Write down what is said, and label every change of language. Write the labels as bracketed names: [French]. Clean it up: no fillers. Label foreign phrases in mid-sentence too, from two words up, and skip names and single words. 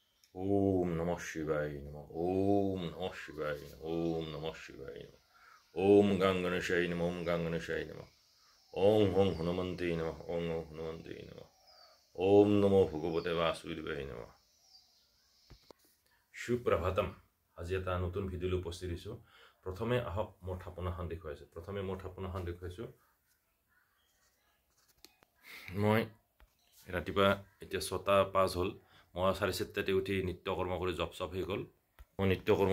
[Sanskrit] ॐ नमः शिवाय नमः। ॐ नमः शिवाय नमः. ॐ नमः शिवाय नमः। ॐ गङ्गनेशाय नमः. ॐ गङ्गनेशाय नमः। ॐ हुं हनुमन्ते नमः. ॐ हुं हनुमन्ते नमः. ॐ नमो भगवते वासुदेवाय नमः. [Assamese] সুপ্ৰভাতম আজি এটা নতুন ভিডিঅ'লৈ উপস্থিত হৈছোঁ প্ৰথমে আহক মোৰ থাপনাখন দেখুৱাইছোঁ মই ৰাতিপুৱা এতিয়া 6:05 হ'ল মই 4:30 উঠি নিত্য কৰ্ম কৰি জব হৈ গ'ল মই নিত্য কৰ্ম